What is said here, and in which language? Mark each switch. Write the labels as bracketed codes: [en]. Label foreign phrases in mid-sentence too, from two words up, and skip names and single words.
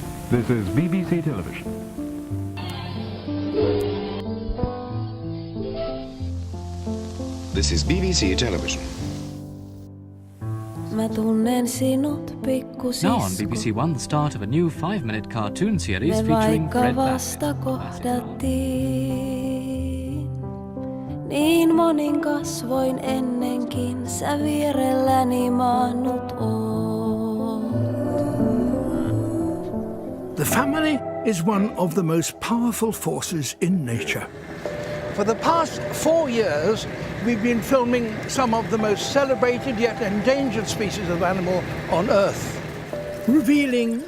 [en] This is BBC Television. This is BBC Television. [fi] Mä tunnen sinut, pikkusisko. [en] Now on BBC One, the start of a new 5-minute cartoon series featuring Fred [fi] vasta kohdattiin. Niin monin kasvoin ennenkin sä vierelläni maannut oot. [en] The family is one of the most powerful forces in nature. For the past 4 years, we've been filming some of the most celebrated yet endangered species of animal on Earth, revealing...